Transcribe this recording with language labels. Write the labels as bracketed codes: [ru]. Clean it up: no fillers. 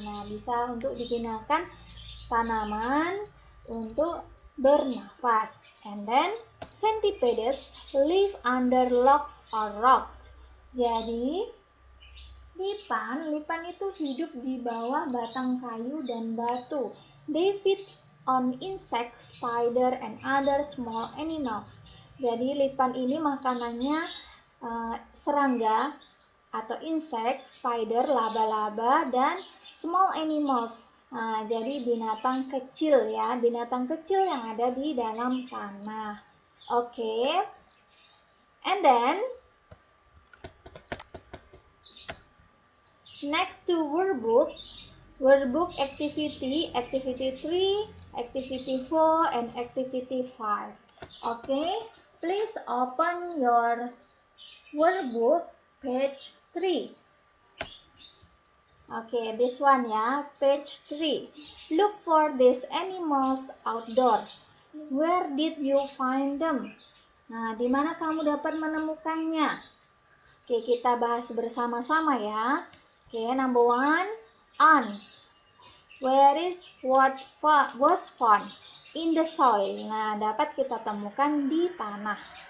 [id] Nah, bisa untuk digunakan tanaman untuk bernafas. [en] And then centipedes live under logs or rocks. [id] Jadi lipan itu hidup di bawah batang kayu dan batu. [en] They feed on insects, spider, and other small animals. [id] Jadi lipan ini makanannya serangga atau insect, spider, laba-laba, dan small animals. Nah, jadi binatang kecil ya, binatang kecil yang ada di dalam tanah. Oke. [en] And then next to workbook activity 3, activity 4, and activity 5. Okay, please open your workbook page 3. Okay, this one ya, page 3. Look for these animals outdoors. Where did you find them? [id] Nah, di mana kamu dapat menemukannya? Oke, kita bahas bersama-sama ya. Oke, number 1, ant. [en] Where is what was found? In the soil. [id] Nah, dapat kita temukan di tanah.